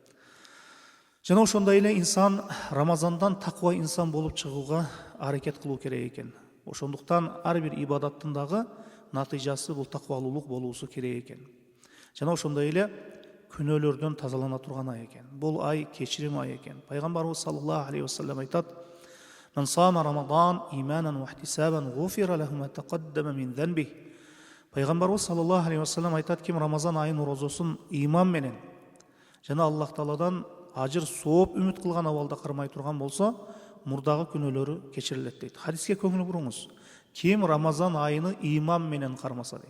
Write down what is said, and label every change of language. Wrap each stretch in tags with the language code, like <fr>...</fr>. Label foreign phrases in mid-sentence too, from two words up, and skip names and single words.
<ky>Жана ошондой эле инсан Рамазандан таква инсан болуп чыгууга аракет кылуу керек экен. Ошондуктан ар бир ибадаттын дагы натыйжасы бул таквалуулук болуусу керек экен. Жана ошондой эле күнөөлөрдөн тазалана турган ай экен. Бул ай кечирим ай экен. Пайгамбарыбыз</ky> <ar>صلى الله عليه وسلم</ar> <ky>айтат:</ky> <ar>"من صام رمضان إيمانا واحتسابا غفر له ما تقدم من ذنبه."</ar> <ky>Пайгамбарыбыз</ky> <ar>صلى الله عليه وسلم</ar> <ky>айтат: "Ким Рамазан айынын орозосун иман менен жана Аллах Тааладан ажыр сооп үмүт кылган абалда кармай турган болсо, мурдагы күнөөлөрү кечирилет" дейт. Хадиске көңүл буруңуз. Ким Рамазан айыны иман менен кармаса дейт.</ky>